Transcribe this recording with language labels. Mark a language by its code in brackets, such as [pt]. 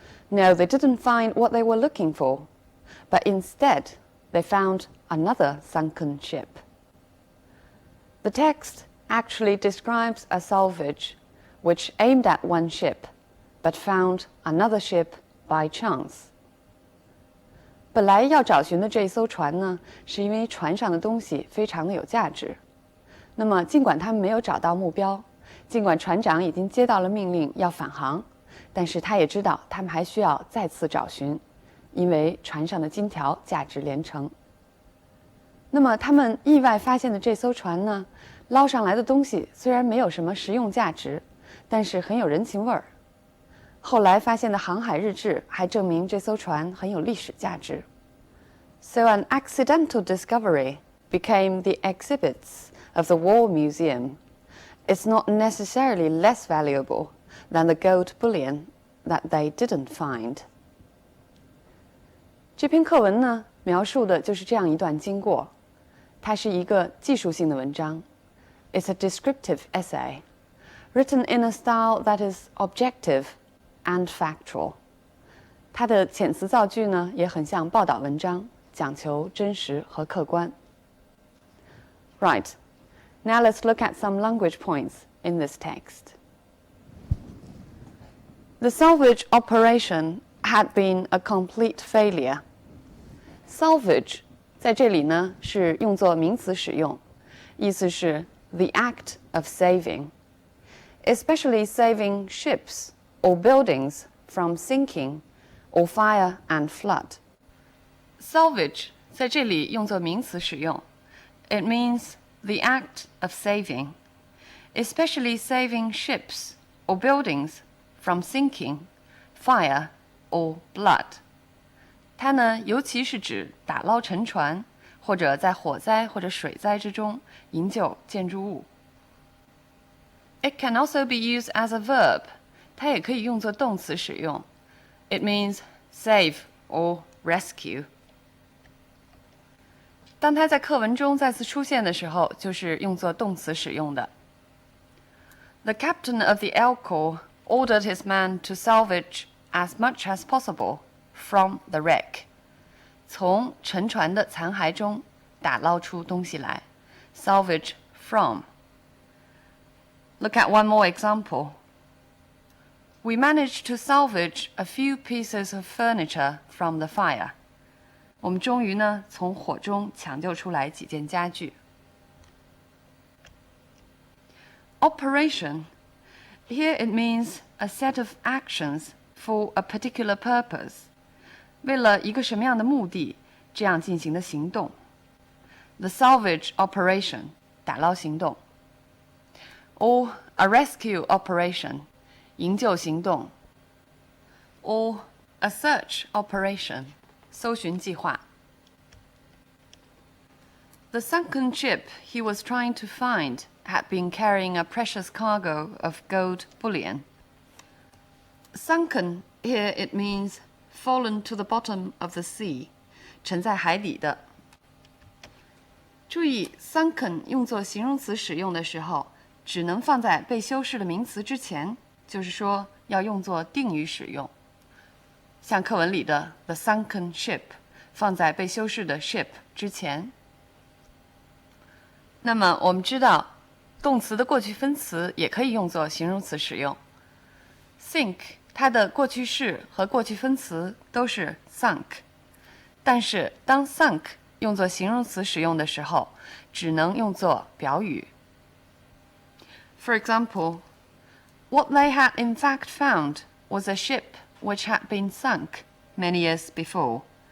[en] No, they didn't find what they were looking for, but instead they found another sunken ship. The text actually describes a salvage which aimed at one ship, but found another ship by chance. [zh] 本来要找寻的这艘船呢，是因为船上的东西非常的有价值。那么，尽管他们没有找到目标，尽管船长已经接到了命令要返航，但是他也知道他们还需要再次找寻，因为船上的金条价值连城。那么，他们意外发现的这艘船呢，捞上来的东西虽然没有什么实用价值，但是很有人情味儿。后来发现的航海日志还证明这艘船很有历史价值。 [en] So an accidental discovery became the exhibits of the War Museum. It's not necessarily less valuable than the gold bullion that they didn't find. [zh] 这篇课文呢，描述的就是这样一段经过。它是一个技术性的文章。 [en] It's a descriptive essay, written in a style that is objective and factual. [zh] 它的遣词造句呢，也很像报道文章，讲求真實和客觀。 [en] Right, now let's look at some language points in this text. The salvage operation had been a complete failure. Salvage [zh] 在这里呢是用作名詞使用，意思是 [en] the act of saving, especially saving ships or buildings from sinking or fire and flood. [zh] Salvage 在这里用作名詞使用， [en] It means the act of saving, especially saving ships or buildings from sinking, fire, or blood. [zh] 它呢，尤其是指打捞沉船，或者在火灾或者水灾之中营救建筑物。 [en] It can also be used as a verb. [zh] 它也可以用作动詞使用。 [en] It means save or rescue. [zh] 当它在課文中再次出現的時候，就是用作动詞使用的。 [en] The captain of the Alcor ordered his men to salvage as much as possible from the wreck. [zh] 從沉船的殘骸中打撈出東西來。 [en] Salvage from. Look at one more example. We managed to salvage a few pieces of furniture from the fire. [zh] 我们终于呢，從火中搶救出來幾件家具。 [en] Operation. Here it means a set of actions for a particular purpose. [zh] 為了一個什麼樣的目的，這樣進行的行動。 [en] The salvage operation. [zh] 打撈行動。 [en] Or a rescue operation. [zh] 營救行動。 [en] Or a search operation. [zh] 搜尋計劃。 [en] The sunken ship he was trying to find had been carrying a precious cargo of gold bullion. Sunken, here it means fallen to the bottom of the sea, [zh] 沉在海底的。注意 sunken 用作形容詞使用的時候，只能放在被修飾的名詞之前，就是說要用作定語使用。像課文裡的 [en] the sunken ship [zh] 放在被修飾的 ship 之前。那麼我们知道，动詞的過去分詞也可以用作形容詞使用。 sink 它的過去式和過去分詞都是 sunk， 但是當 sunk 用作形容詞使用的時候，只能用作表語。 [en] For example, what they had in fact found was a ship which had been sunk many years before.